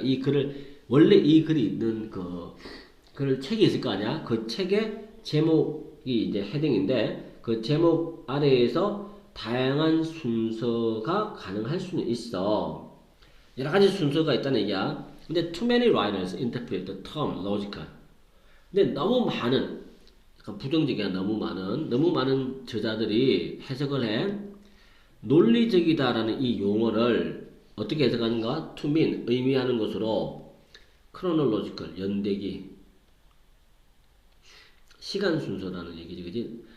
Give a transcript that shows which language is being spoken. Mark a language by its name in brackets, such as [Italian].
[Korean] 이 글을 원래 이 글이 있는 그 책이 있을 거 아니야? 그 책의 제목이 이제 헤딩인데 그 제목 아래에서 다양한 순서가 가능할 수는 있어. 여러 가지 순서가 있다는 얘기야. 근데 [English] too many writers interpret the term logical. [Korean] 근데 너무 많은, 부정적이야. 너무 많은 저자들이 해석을 해. 논리적이다라는 이 용어를 어떻게 해석하는가? [English] to mean, [Korean] 의미하는 것으로 chronological, 연대기, 시간 순서라는 얘기지, 그지?